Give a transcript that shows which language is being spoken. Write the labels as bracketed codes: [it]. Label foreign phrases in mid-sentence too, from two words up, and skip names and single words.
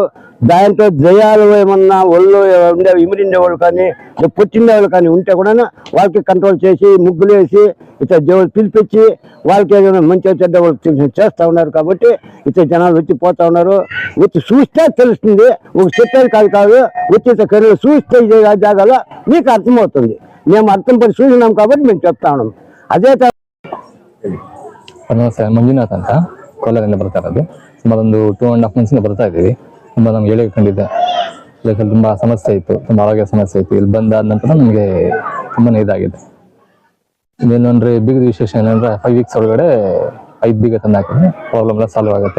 [te] దాంట్లో జయాలు ఏమన్నా ఒళ్ళు ఉండే ఇమిడిండేవాళ్ళు కానీ పుట్టిండేవాళ్ళు కానీ ఉంటే కూడా వాళ్ళకి కంట్రోల్ చేసి ముగ్గులు వేసి ఇతర దేవుళ్ళు పిలిపించి వాళ్ళకి ఏదైనా మంచిగా చెడ్డ వాళ్ళు చేస్తూ ఉన్నారు. కాబట్టి ఇతర జనాలు వచ్చి పోతా ఉన్నారు. వచ్చి చూస్తే తెలుస్తుంది, ఒక చెప్పేది కాదు వచ్చి ఇతర కర్రీలు చూస్తే జాగాలో మీకు అర్థమవుతుంది. మేము అర్థం పడి చూసినాం కాబట్టి మేము చెప్తా ఉన్నాం. అదే [kn] ನಮಸ್ತೆ, ಮಂಜುನಾಥ್ ಅಂತ ಕೋಲಾರಿಂದ ಬರ್ತಾ ಇರೋದು. ಸುಮಾರು ಒಂದು 2.5 months ಬರ್ತಾ ಇದ್ದೀವಿ. ತುಂಬ ನಮ್ಗೆ ಹೇಳಿ ಕಂಡಿದ್ದೆ, ಲೈಫಲ್ಲಿ ತುಂಬ ಸಮಸ್ಯೆ ಇತ್ತು, ತುಂಬ ಆರೋಗ್ಯ ಸಮಸ್ಯೆ ಇತ್ತು. ಇಲ್ಲಿ ಬಂದಾದ ನಂತರ ನಮಗೆ ತುಂಬಾ ಇದಾಗಿದೆ. ಇನ್ನೇನಂದ್ರೆ ಬೀಗದ ವಿಶೇಷ ಏನಂದ್ರೆ 5 weeks ಒಳಗಡೆ 5 ಬೀಗ ತಂದು ಹಾಕಿದ್ರೆ ಪ್ರಾಬ್ಲಮ್ ಎಲ್ಲ ಸಾಲ್ವ್ ಆಗುತ್ತೆ.